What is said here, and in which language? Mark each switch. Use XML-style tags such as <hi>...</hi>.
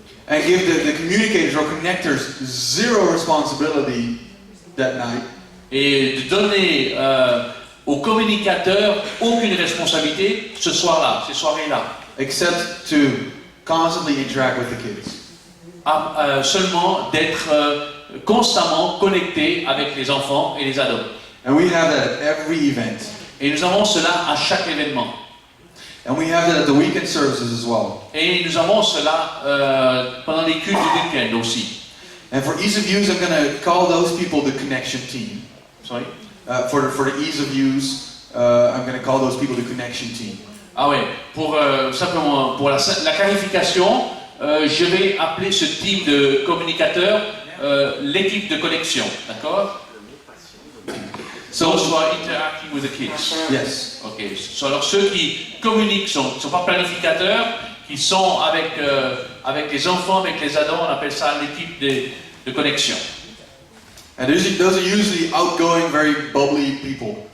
<en>And give the communicators or connectors zero responsibility that night.</en> <fr>Et de donner aux communicateurs aucune responsabilité ce soir-là, ces soirées-là.</fr> <en>Except to constantly interact with the kids.</en> <fr>Seulement d'être constamment connecté avec les enfants et les ados.</fr> <en>And we have that at every event.</en> <fr>Et nous avons cela à chaque événement.</fr> <en>And we have that at the weekend services as well.</en> <fr>Et nous avons cela pendant les cultes du week-end aussi.</fr> <en>And for ease of use, I'm going to call those people the connection team. Sorry? For the ease of use, I'm going to call those people the connection team.</en> <fr>Ah ouais, simplement pour la clarification, je vais appeler ce type de communicateur l'équipe de connexion, d'accord?</fr> <en>So, who are interacting with the kids. Yes. Ok.</en> <fr>Alors ceux qui communiquent ne sont pas planificateurs, qui sont avec les enfants, avec les ados, on appelle ça l'équipe de connexion.</fr> <en>And those are usually outgoing, very bubbly people.</en>